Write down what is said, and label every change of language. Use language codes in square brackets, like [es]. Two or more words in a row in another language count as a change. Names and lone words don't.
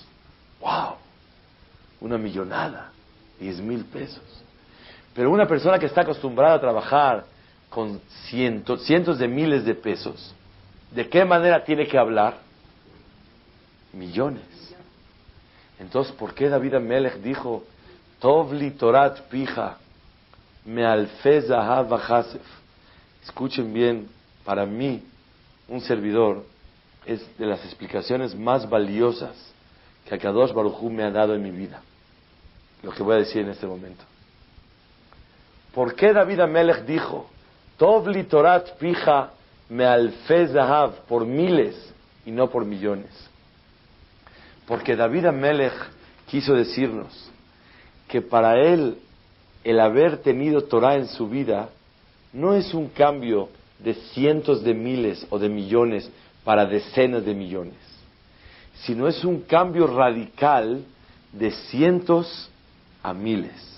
[es] ¡Wow! Una millonada, 10,000 pesos. Pero una persona que está acostumbrada a trabajar con cientos de miles de pesos, ¿de qué manera tiene que hablar? Millones. Entonces, ¿por qué David Amelech dijo, [he] טוב לי תורת פיך, מאלפי זהב וכסף? [es] Escuchen bien, para mí, un servidor, es de las explicaciones más valiosas que [he] הקדוש ברוך הוא [es] me ha dado en mi vida. Lo que voy a decir en este momento. ¿Por qué David Amelech dijo, [he] טוב לי תורת פיך, מאלפי זהב, [es] por miles y no por millones? Porque David Amelech quiso decirnos que para él el haber tenido Torah en su vida no es un cambio de cientos de miles o de millones para decenas de millones, sino es un cambio radical de cientos a miles.